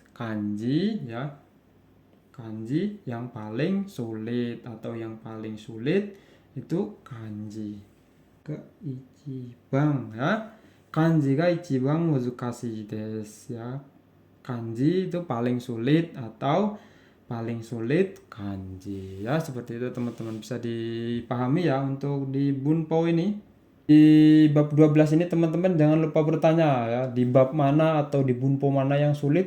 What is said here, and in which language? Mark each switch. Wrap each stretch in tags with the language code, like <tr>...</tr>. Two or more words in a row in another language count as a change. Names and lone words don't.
<id>Kanji ya. Kanji yang paling sulit atau yang paling sulit itu</id> <ja>漢字が一番</ja> <id>ya.</id> <ja>漢字が一番難しいです ya.</ja> <id>Kanji itu paling sulit atau paling sulit kanji ya. Seperti itu teman-teman, bisa dipahami ya untuk di bunpo ini. Di bab 12 ini teman-teman jangan lupa bertanya ya, di bab mana atau di bunpo mana yang sulit.</id>